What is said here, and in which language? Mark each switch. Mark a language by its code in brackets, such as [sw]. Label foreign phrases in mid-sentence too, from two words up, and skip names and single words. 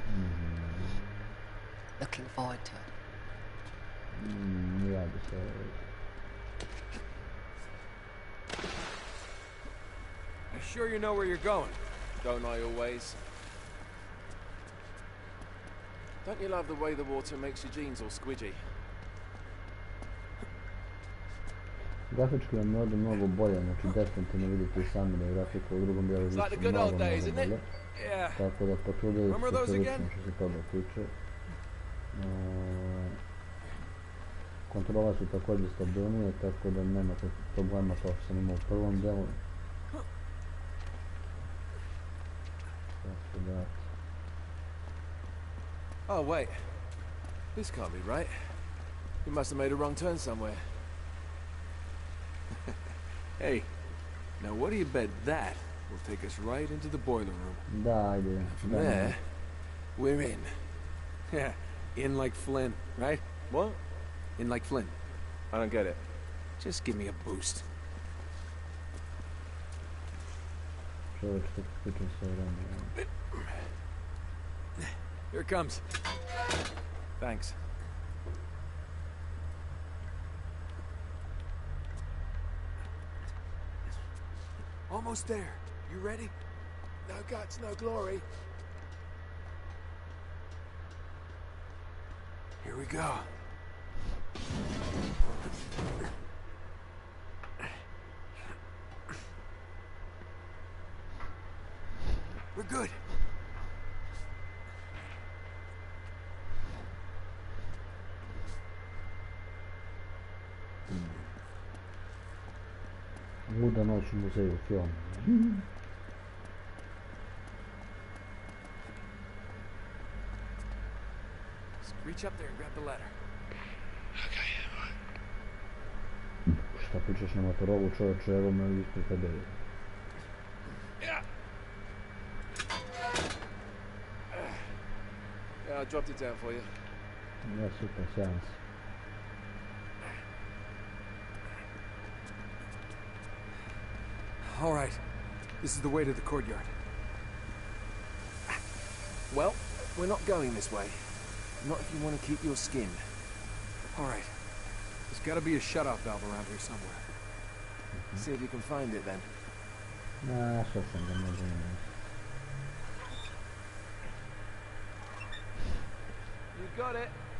[en] Looking forward to it. [nl] Ja, dus [en] You sure you know where you're going? Don't I always? Don't you love the way the water makes your jeans all squidgy? [bs] grafički vam je ovdje mnogo bolje, znači definitivno vidite i sami da je grafika u drugom dijelu više mnogo bolje. Tako da potrudili se prilično što se toga tiče. Kontrole su također stabilnije, tako da nemate problema kao što sam imao u prvom dijelu. [en] Oh, wait. This can't be right. We must have made a wrong turn somewhere. Hey, now what do you bet that will take us right into the boiler room? [bs] Da, ajde. [en] From there, we're in. Yeah, in like Flynn, right? What? In like Flynn. I don't get it. Just give me a boost. [bs] Čovječ, tako pričam sve vreme. [en] Here it comes. Thanks. Almost there. You ready? No guts, no glory. Here we go. We're good. [bs] Luda noć u muzeju, film. [en] Reach up there and grab the ladder. [bs] Šta pričaš na motorovu, čovječe, evo me ispred tebe. [en] Yeah, I dropped it down for you. [bs] Ja, super, sjajan si. [en] All right. This is the way to the courtyard. Well, we're not going this way. Not if you want to keep your skin. All right. There's got to be a shut-off valve around here somewhere. See if you can find it then. [bs] Našao sam ga, možda ne. [en] You got it.